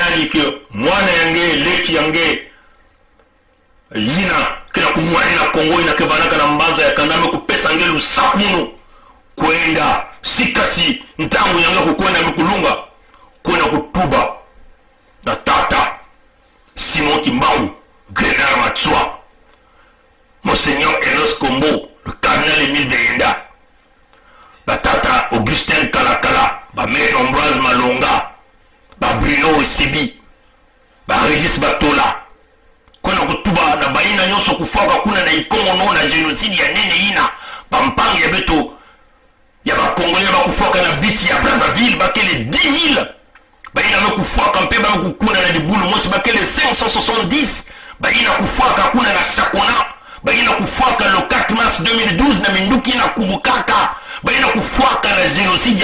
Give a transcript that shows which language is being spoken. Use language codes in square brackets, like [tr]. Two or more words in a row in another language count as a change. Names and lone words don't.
[ktu] yandi ke mwana yange leki yange yina kina kumwani na kongo inake banaka na mbanza ya kandame kupesa nge lusakunu kwenda sikasi ntangu yange kukwenda mikulunga kwenda kutuba na tata Simon Kimbangu Grenard Matsua Monseigneur Enos Kombo [fr] le cardinal [ktu] Emile Beyenda batata Augustin Kalakala Maître Ambroise Malonga Bruno Esibi Régis Batola kwena kutuba na baina nyonso kufaka kuna na ikongo no na genocide ya nene ina pampangi ya beto ya bakongolais bakufaka na biti ya Brazzaville bakele 10 000 baina bakufaka mpe bakukuna na dibulu mosi bakele 570 baina kufaka kuna na Chakona baina kufaka [fr] le 4 mars 2012 [ktu] na Minduki na Kubukaka baina kufwaka na genocide